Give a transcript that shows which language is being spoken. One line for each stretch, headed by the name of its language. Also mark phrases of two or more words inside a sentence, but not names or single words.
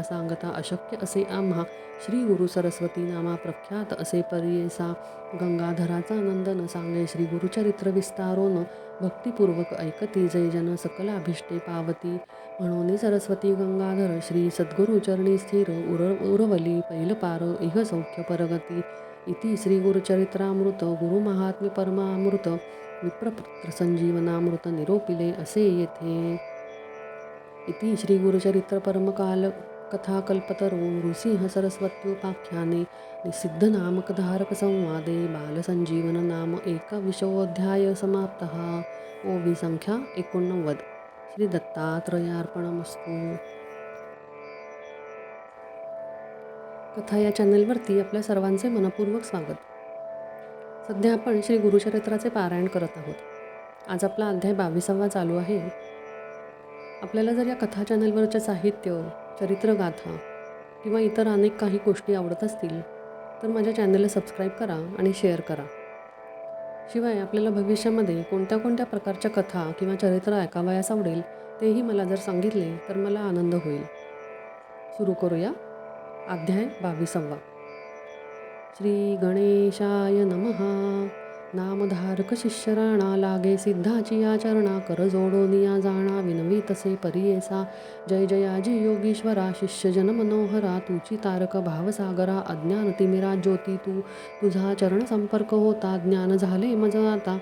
Marathi: सांगता अशक्य असे आम्हा श्री गुरु सरस्वती नामा प्रख्यात असे परियेसा गंगाधराचा नंदन सांगे श्री गुरुचरित्र विस्तारोन भक्तिपूर्वक ऐकती जय जन सकलाभिष्टे पावती म्हणून सरस्वती गंगाधर श्री सद्गुरु चरणी स्थिर उरवली पैलपार इह सौख्य परगती इति श्री गुरुचरित्रामृत गुरुमहात्म्य परमामृत विप्रपुत्र संजीवनामृत निरोपिले असे येथे
Sanskrit: इति श्रीगुरुचरित्र परमकाल कथाकल्पतरो नृसिंह सरस्वत्युपाख्याने निषिद्धनामकधारक संवादे बालसंजीवन नाम एकविंशोऽध्याय समाप्तः।
Marathi: ओवी संख्या 89.
Sanskrit: श्री दत्तात्रयार्पणमस्तु.
Marathi: कथा या चॅनलवरती आपल्या सर्वांचे मनपूर्वक स्वागत. सध्या आपण श्री गुरुचरित्राचे पारायण करत आहोत. आज आपला अध्याय 22वा चालू आहे. आपल्याला जर या कथा चॅनलवरचे साहित्य, चरित्रगाथा किंवा इतर अनेक काही गोष्टी आवडत असतील तर माझ्या चॅनलला सबस्क्राईब करा आणि शेअर करा. शिवाय आपल्याला भविष्यामध्ये कोणत्या कोणत्या प्रकारच्या कथा किंवा चरित्र ऐकावयास आवडेल तेही मला जर सांगितले तर मला आनंद होईल. सुरू करूया. अध्याय 22वा.
Sanskrit: श्री गणेशाय नमः.
Marathi: नामधारक शिष्य राणा लागे सिद्धाची या चरणा कर जोडोनिया जाणा विनवी तसे परियेसा. जय जयाजी योगीश्वरा शिष्य जन मनोहरा तुची तारक भावसागरा अज्ञान तिमिरा ज्योती तू तुझा चरण संपर्क होता ज्ञान झाले मज आता.